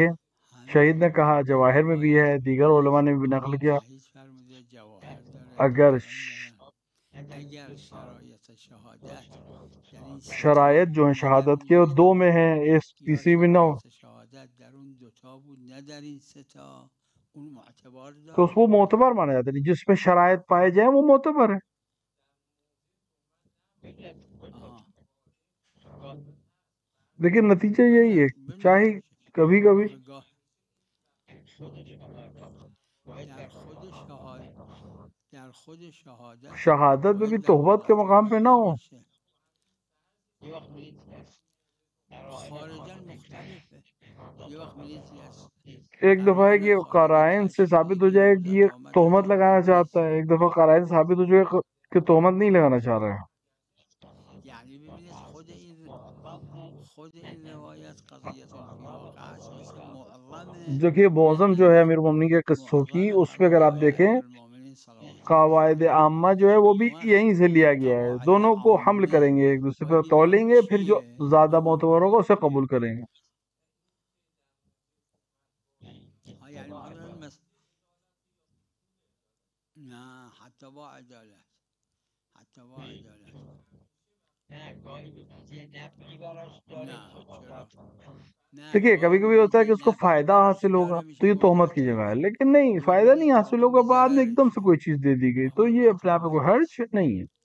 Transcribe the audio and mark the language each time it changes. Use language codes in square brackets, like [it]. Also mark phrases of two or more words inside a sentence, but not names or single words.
[fa] همین [ur] شہید نے کہا، [fa] این [ur] جواہر میں بھی روایت ہے، دیگر علماء نے بھی نقل کیا، [fa] شهید فرموده، جواهر داره، اگر دیگران دارن. اگر شرایط شهادت در این ستا [ur] شرائط جو ہیں [fa] نه در [ur] شہادت [fa] اون [ur] کے وہ دو [fa] دوتا [ur] میں [fa] بود، [ur] ہیں، ایک [fa] یا [ur] تیسری میں نہ ہو، [fa] شرایط شهادت در اون دوتا بود نه در این ستا، اون معتبر [ur] تو اس [fa] داره. [ur] کو معتبر مانا جاتا ہے. جس میں شرائط پائے جائیں وہ معتبر ہے. [fa] آها [ur] لیکن نتیجہ یہی [fa] بله، [ur] ہے، چاہے [fa] ببینید [ur] کبھی کبھی [fa] آخه گاه در خود شهادت [ur] شہادت میں بھی [fa] باید [ur] تہمت کے [fa] دقت [ur] مقام پہ نہ [fa] داشته [ur] ہو. [fa] باشه. خارجا مختلفه. یه وقت میریزی از [ur] ایک دفعہ ہے [fa] قرائن [ur] کہ [fa] خارجی [ur] قرائن سے [fa] تشریح [ur] ثابت ہو [fa] بگیری [ur] جائے [fa] اونا [ur] کہ یہ [fa] تهمتش [ur] تہمت [fa] رو [ur] لگانا چاہتا [fa] نیست. [ur] ہے، ایک دفعہ قرائن سے ثابت ہو جائے کہ تہمت نہیں لگانا چاہ رہا ہے. [fa] یعنی ببینید خود این روایت [ar] قضیت فی واقع [fa] است، مثل [ur] جو کہ معظم جو ہے امیر مومنین کے قصوں کی، [fa] معظم [ur] اس میں اگر آپ [fa] فرمانهای [ur] دیکھیں [fa] امیرالمومنین [ar] صلوات الله [ur] قواعد [fa] علیهم. [ur] عامہ جو ہے وہ بھی [fa] اون [ur] یہیں سے لیا گیا ہے. [fa] قواعد [ur] دونوں کو حمل کریں [fa] عامه [ur] گے، ایک دوسرے [fa] باید [ur] پہ تولیں [fa] ببینید [ur] گے، پھر جو [fa] چیه. [ur] زیادہ معتبر ہوگا اسے قبول کریں گے. [fa] یعنی مثلا نه حتی با عدالت، حتی با عدالت نه، چرا؟ نه، [ur] دیکھیے کبھی [fa] گاهی [ur] کبھی ہوتا ہے کہ [fa] میبینی [ur] اس کو [fa] نفی [ur] فائدہ [fa] براش [ur] حاصل ہوگا [fa] داره [ur] تو [fa] میشه [ur] یہ تہمت کی جگہ ہے، [fa] مقتول. [ur] لیکن نہیں، [fa] اون [ur] فائدہ [fa] میبینی [ur] نہیں حاصل [fa] اتفاقا [ur] ہوگا، [fa] به [ur] بعد میں ایک دم سے [fa] ضررشه، [ur] کوئی چیز دے دی گئی تو [fa] اون [ur] یہ اپنے آپ میں [fa] معتبر [ur] کوئی حرج [fa] نیست. [ur] نہیں ہے.